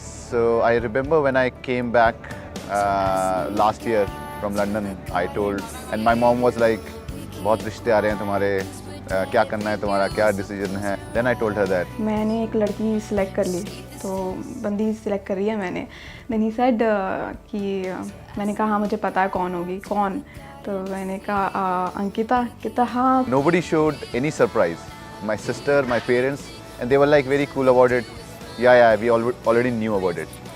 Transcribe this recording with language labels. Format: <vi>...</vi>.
<en>So I remember when I came back last year from London, I told, and my mom was like,</en> <hi>बहुत रिश्ते आ रहे हैं तुम्हारे, क्या करना है तुम्हारा, क्या डिसीजन है?</hi> <en>Then I told her that.</en> <hi>मैंने एक लड़की सिलेक्ट कर ली, तो बंदी सिलेक्ट कर रही है मैंने।</hi> <en>Then he said</en> <hi>कि मैंने कहा हाँ मुझे पता है कौन होगी, कौन? तो मैंने कहा अंकिता। कहता हाँ।</hi> <en>Nobody showed any surprise. My sister, my parents, and they were like very cool about it. Yeah, we already knew about it.</en>